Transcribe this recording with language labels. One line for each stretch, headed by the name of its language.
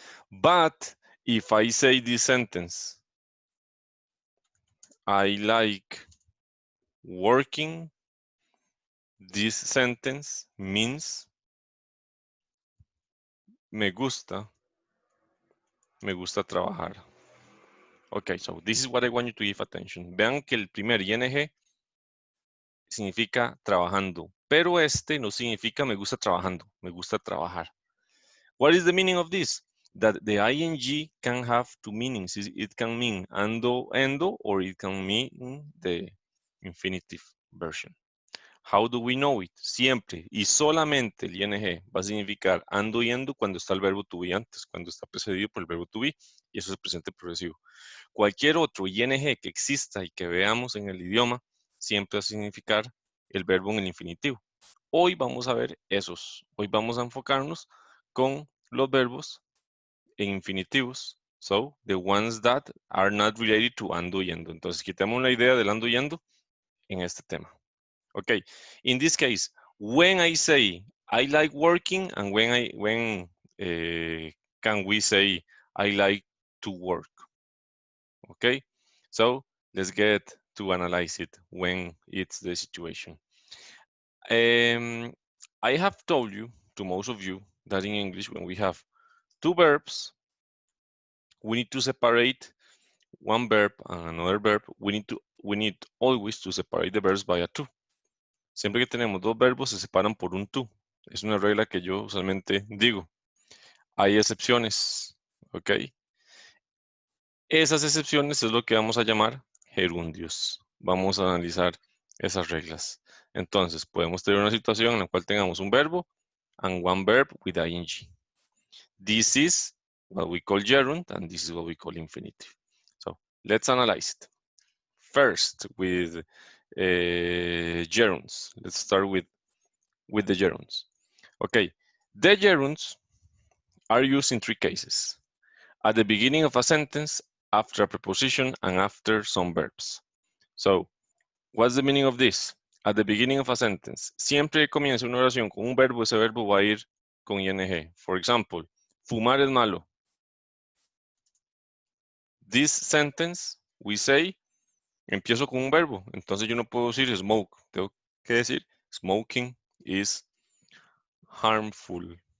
English: But if I say this sentence, I like working, this sentence means
Spanish: me gusta trabajar.
English: Okay, so this is what I want you to give attention.
Spanish: Vean que el primer ing significa trabajando, pero este no significa me gusta trabajando, me gusta trabajar.
English: What is the meaning of this? That the ing can have two meanings. It can mean ando, endo, or it can mean the infinitive version. How do we know it?
Spanish: Siempre y solamente el ing va a significar ando y endo cuando está el verbo to be antes, cuando está precedido por el verbo to be, y eso es el presente progresivo. Cualquier otro ing que exista y que veamos en el idioma, siempre va a significar el verbo en el infinitivo. Hoy vamos a ver esos. Hoy vamos a enfocarnos con los verbos en infinitivos.
English: So, the ones that are not related to ando y endo.
Spanish: Entonces, quitemos la idea del ando y endo en este tema.
English: Okay, in this case, when I say I like working and when can we say I like to work? Okay, so let's get to analyze it when it's the situation. I have told you, to most of you, that in English, when we have two verbs, we need to separate one verb and another verb. We need always to separate the verbs by a to.
Spanish: Siempre que tenemos dos verbos, se separan por un to. Es una regla que yo usualmente digo. Hay excepciones, ¿ok? Esas excepciones es lo que vamos a llamar gerundios. Vamos a analizar esas reglas. Entonces, podemos tener una situación en la cual tengamos un verbo
English: and one verb with ing. This is what we call gerund, and this is what we call infinitive. So, let's analyze it. First, with gerunds. Let's start with the gerunds. Okay, the gerunds are used in three cases. At the beginning of a sentence, after a preposition, and after some verbs. So, what's the meaning of this? At the beginning of a sentence,
Spanish: siempre que comience una oración con un verbo, ese verbo va a ir con ing.
English: For example,
Spanish: fumar es malo.
English: This sentence, we say,
Spanish: empiezo con un verbo. Entonces yo no puedo decir smoke. Tengo que decir
English: smoking is harmful.